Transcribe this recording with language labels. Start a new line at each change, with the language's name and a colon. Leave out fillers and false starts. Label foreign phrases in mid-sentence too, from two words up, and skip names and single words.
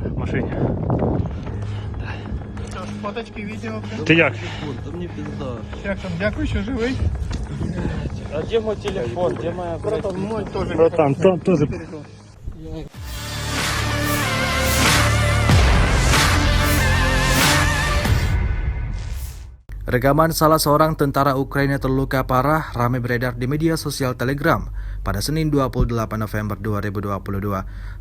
Ukrainian: машині. Фоточки, відео. Ти як? Та мені пізда. Як там, дякую, що живий. А де мій телефон? Де моя Братан, мой теж. Братан, то теж.
Indonesian: Rekaman salah seorang tentara Ukraina terluka parah ramai beredar di media sosial Telegram pada Senin 28 November 2022.